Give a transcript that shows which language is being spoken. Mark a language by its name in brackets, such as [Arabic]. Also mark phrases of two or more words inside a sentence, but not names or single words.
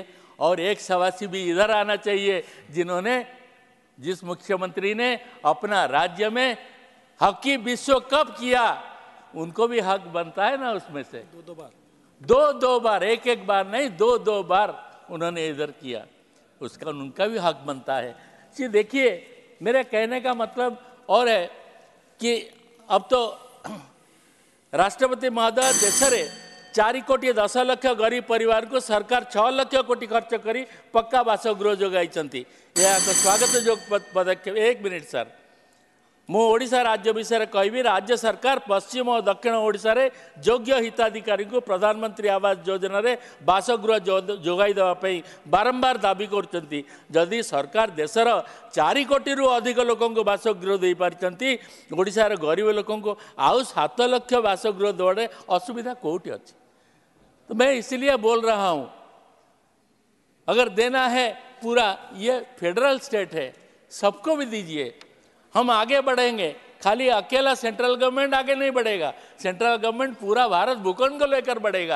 [Hindi] और एक शाबाशी भी इधर आना चाहिए, जिस मुख्यमंत्री ने अपना राज्य में हॉकी विश्व कप किया, उनको भी हक बनता है ना उसमें से। दो बार, एक बार नहीं, दो बार उन्होंने इधर किया, उसका उनका भी हक बनता है। जी देखिए, मेरे कहने का मतलब और है कि अब तो [Odia] ରାଷ୍ଟ୍ରପତି ମହୋଦୟ ଦେଶରେ 4 କୋଟି 10 ଲକ୍ଷ ଗରିବ ପରିବାରକୁ ସରକାର 6 ଲକ୍ଷ କୋଟି ଖର୍ଚ୍ଚ କରି ପକ୍କା ବାସଗୃହ ଯୋଗାଇଛନ୍ତି। ଏହା ଏକ ସ୍ୱାଗତଯୋଗ୍ୟ ପଦକ୍ଷେପ। 1 [English] minute sir, [Odia] ମୁଁ ଓଡ଼ିଶା ରାଜ୍ୟ ବିଷୟରେ କହିବି। ରାଜ୍ୟ ସରକାର ପଶ୍ଚିମ ଓ ଦକ୍ଷିଣ ଓଡ଼ିଶାରେ ଯୋଗ୍ୟ ହିତାଧିକାରୀଙ୍କୁ ପ୍ରଧାନମନ୍ତ୍ରୀ ଆବାସ ଯୋଜନାରେ ବାସଗୃହ ଯୋଗାଇ ଦେବା ପାଇଁ ବାରମ୍ବାର ଦାବି କରୁଛନ୍ତି। ଯଦି ସରକାର ଦେଶର 4 କୋଟିରୁ ଅଧିକ ଲୋକଙ୍କୁ ବାସଗୃହ ଦେଇପାରିଛନ୍ତି, ଓଡ଼ିଶାର ଗରିବ ଲୋକଙ୍କୁ ଆଉ 7 ଲକ୍ଷ ବାସଗୃହ ଦେବାରେ ଅସୁବିଧା କେଉଁଠି ଅଛି? [Hindi] तो मैं इसलिए बोल रहा हूँ, अगर देना है पूरा, ये [English] federal state [Hindi] है, सबको भी दीजिए, हम आगे बढ़ेंगे। खाली अकेला [English] central government [Hindi] आगे नहीं बढ़ेगा, [English] central government [Hindi] पूरा भारत भूखंड को लेकर बढ़ेगा।